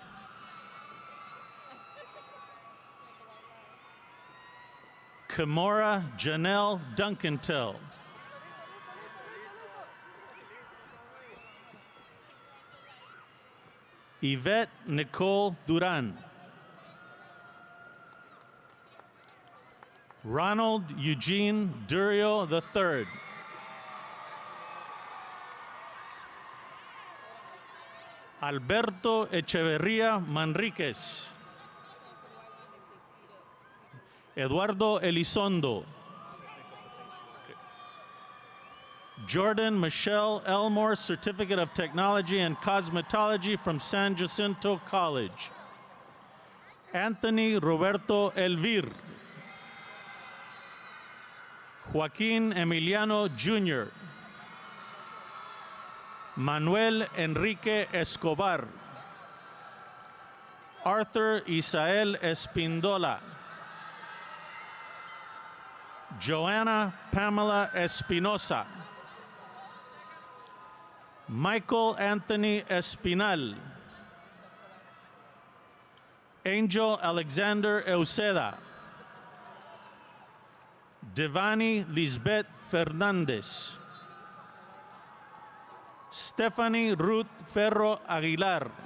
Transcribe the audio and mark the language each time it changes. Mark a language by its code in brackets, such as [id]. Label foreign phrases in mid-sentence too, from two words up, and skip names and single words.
[en] Kimora Janelle Duncantel. Yvette Nicole Duran. Ronald Eugene Durio III. Alberto Echeverría Manriquez. Eduardo Elizondo. Jordan Michelle Elmore, Certificate of Technology and Cosmetology from San Jacinto College. Anthony Roberto Elvir. Joaquin Emiliano Jr. Manuel Enrique Escobar. Arthur Isael Espindola. Joanna Pamela Espinosa. Michael Anthony Espinal. Angel Alexander Euseda. Devani Lisbeth Fernandez. Stephanie Ruth Ferro Aguilar.